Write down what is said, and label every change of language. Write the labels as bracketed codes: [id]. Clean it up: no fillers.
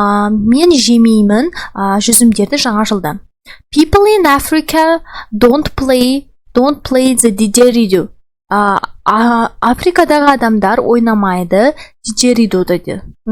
[kk] Мен жемеймін жүзімдерді жаңа жылда. [en] People in Africa don't play the didgeridoo. [kk] Африкадағы адамдар ойнамайды didgeridoo дейді.